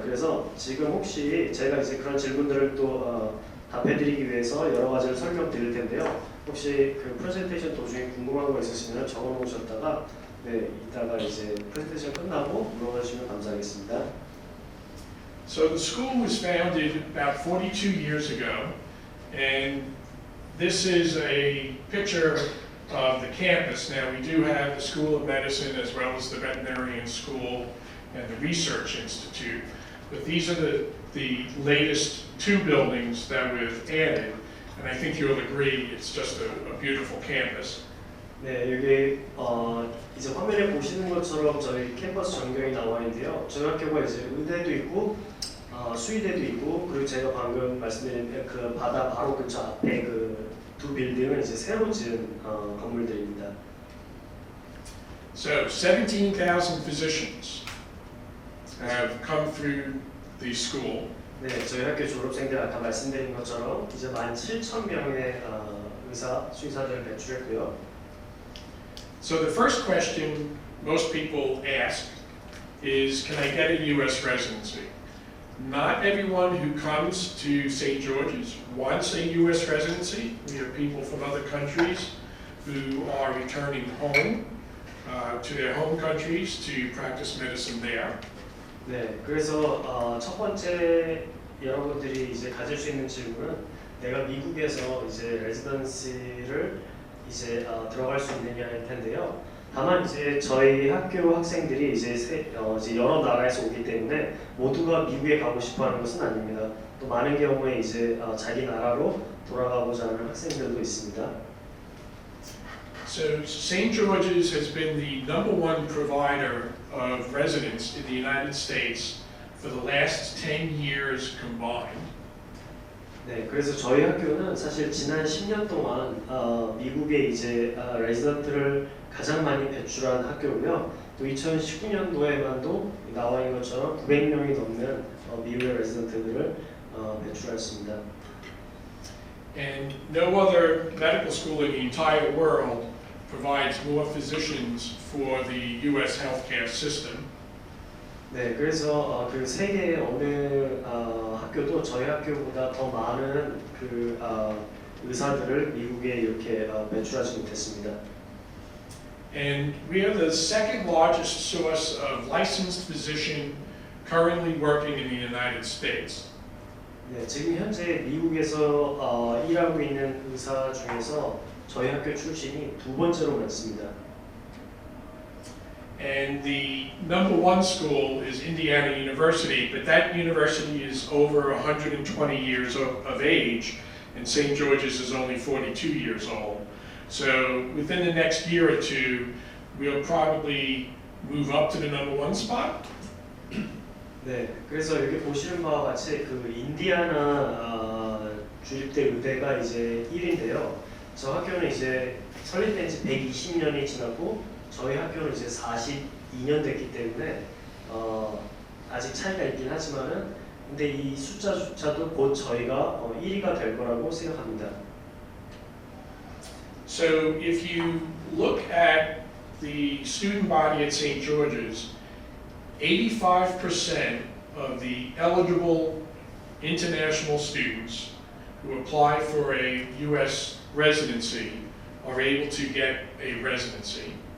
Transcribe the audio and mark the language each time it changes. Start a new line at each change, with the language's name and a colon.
Korean: 그래서 지금 혹시 제가 이제 그런 질문들을 또 답해드리기 위해서 여러 가지를 설명드릴 텐데요. 혹시 그 프레젠테이션 도중에 궁금한 거 있으시면 적어놓으셨다가 이따가 이제 프레젠테이션 끝나고 물어보시면 감사하겠습니다.
English: So the school was founded about 42 years ago, and this is a picture of the campus. Now we do have the School of Medicine as well as the Veterinarian School and the Research Institute, but these are the latest 2 buildings that we've added, and I think you'll agree it's just a beautiful campus.
Korean: 네, 여기 이제 화면에 보시는 것처럼 저희 캠퍼스 전경이 나와 있는데요. 저희 학교가 이제 의대도 있고 수의대도 있고, 그리고 제가 방금 말씀드린 그 바다 바로 근처 앞에 그 2 빌딩은 이제 새로 지은 건물들입니다.
English: So 17,000 physicians have come through the school.
Korean: 네, 저희 학교 졸업생들 아까 말씀드린 것처럼 이제 17,000명의 의사, 수의사들을 배출했고요.
English: So the first question most people ask is, can I get a U.S. residency? Not everyone who comes to St. George's wants a U.S. residency. We have people from other countries who are returning home to their home countries to practice medicine there.
Korean: 네, 그래서 첫 번째 여러분들이 이제 가질 수 있는 질문은 내가 미국에서 이제 레지던시를 이제 들어갈 수 있느냐일 텐데요. 다만 이제 저희 학교 학생들이 이제 여러 나라에서 오기 때문에 모두가 미국에 가고 싶어하는 것은 아닙니다. 또 많은 경우에 이제 자기 나라로 돌아가고자 하는 학생들도 있습니다.
English: So St. George's has been the #1 provider of residence in the United States for the last 10 years combined.
Korean: 네, 그래서 저희 학교는 사실 지난 10년 동안 미국에 이제 레지던트를 가장 많이 배출한 학교고요. 또 2019년도에만도 나와 있는 것처럼 900명이 넘는 미국의 레지던트들을 배출했습니다.
English: And no other medical school in the entire world provides more physicians for the U.S. healthcare system.
Korean: 네, 그래서 그 세계의 어느 학교도 저희 학교보다 더 많은 그 의사들을 미국에 이렇게 배출하지 못했습니다.
English: And we are the second largest source of licensed physician currently working in the United States.
Korean: 네, 지금 현재 미국에서 일하고 있는 의사 중에서 저희 학교 출신이 두 번째로 많습니다.
English: And the #1 school is Indiana University, but that university is over 120 years of age, and St. George's is only 42 years old. So within the next year or two, we'll probably move up to the #1 spot.
Korean: 네, 그래서 여기 보시는 바와 같이 그 인디아나 주립대 의대가 이제 1인데요. 저 학교는 이제 설립된 지 120년이 지났고 저희 학교는 이제 42년 됐기 때문에 아직 차이가 있긴 하지만은 근데 이 숫자조차도 곧 저희가 1위가 될 거라고 생각합니다.
English: So if you look at the student body at St. George's, 85% of the eligible international students who apply for a U.S. residency are able to get a residency.